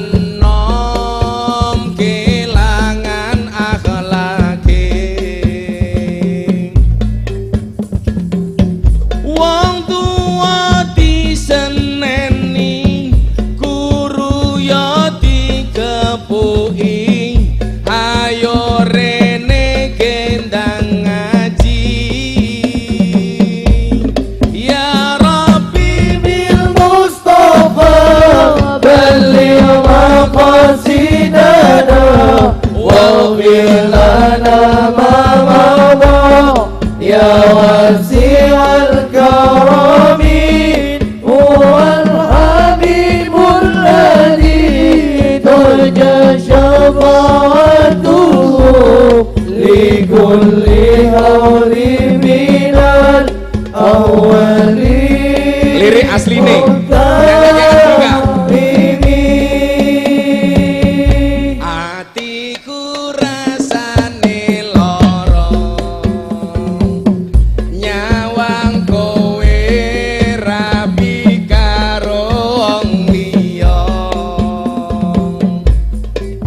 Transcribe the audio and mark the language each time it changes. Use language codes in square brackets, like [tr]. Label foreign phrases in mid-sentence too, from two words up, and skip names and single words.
[jv] enom kelangan akhlake wong tua diseneni guru ya dikepuki ayo rene gendang ngaji [ar] يا رب بالمصطفى بلغ مقاصدنا واغفر لنا ما مضى يا واسع الكرم هو الحبيب الذي ترجى شفاعته لكل هول من الأوال. [jv] Lirik asline atiku rasane loro nyawang kowe rabi karo wong liya